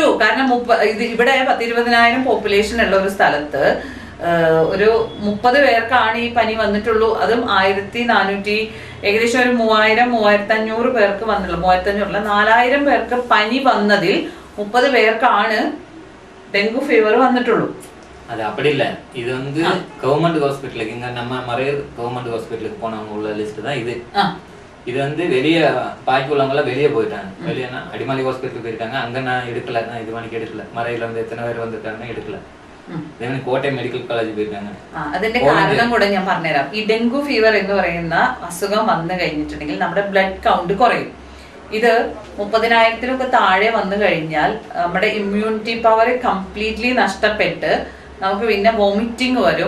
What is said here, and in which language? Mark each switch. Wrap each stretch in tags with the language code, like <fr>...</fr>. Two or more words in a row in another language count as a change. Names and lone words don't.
<ml>കാരണം ഇവിടെ 10-20,000 പോപ്പുലേഷൻ ഉള്ള ഒരു സ്ഥലത്ത് ഒരു 30 പേർക്കാണ് ഈ പനി വന്നിട്ടുള്ളൂ. അതും 1400 ഏകദേശം ഒരു 3000-3500 പേർക്ക് വന്നുള്ളൂ. 3500 4000 പേർക്ക് പനി വന്നതിൽ 30 പേർക്കാണ്</ml> <en>dengue fever</en> <ml>വന്നിട്ടുള്ളൂ.</ml> <ta>அது அப்படி இல்லை. இது வந்து</ta> <en>government hospitalukku</en> <ta>இங்கே நம்ம மறையூர்</ta> <en>government hospitalukku</en> <ta>போனவங்க உள்ள லிஸ்ட் தான் இது. இது வந்து வெளியே பாக்கி உள்ளவங்களாம் வெளியே போயிட்டாங்க. வெளியேனா அடிமாலி ஹாஸ்பிட்டலுக்கு போயிருக்காங்க. அங்கே நான் எடுக்கல, நான் இது மணிக்கு எடுக்கல. மறையில் வந்து எத்தனை பேர் வந்திருக்காங்கன்னு എടുക്കല.</ta> <ml>അതേപോലെ കോട്ടയം മെഡിക്കൽ കോളേജിൽ പോയിരിക്കാங்க. അതിന്റെ കാരണം കൂടെ ഞാൻ പറഞ്ഞുതരാം. ഈ</ml> <en>dengue fever</en> <ml>എന്ന് പറയുന്ന അസുഖം വന്നു കഴിഞ്ഞിട്ടുണ്ടെങ്കിൽ നമ്മുടെ</ml> <en>blood count</en> <ml>കുറയും. ഇത് 30,000 താഴെ വന്നു കഴിഞ്ഞാൽ നമ്മുടെ</ml> <en>immunity power completely</en> <ml>നഷ്ടപ്പെട്ട് നമുക്ക് പിന്നെ വോമിറ്റിംഗ് വരും.</ml>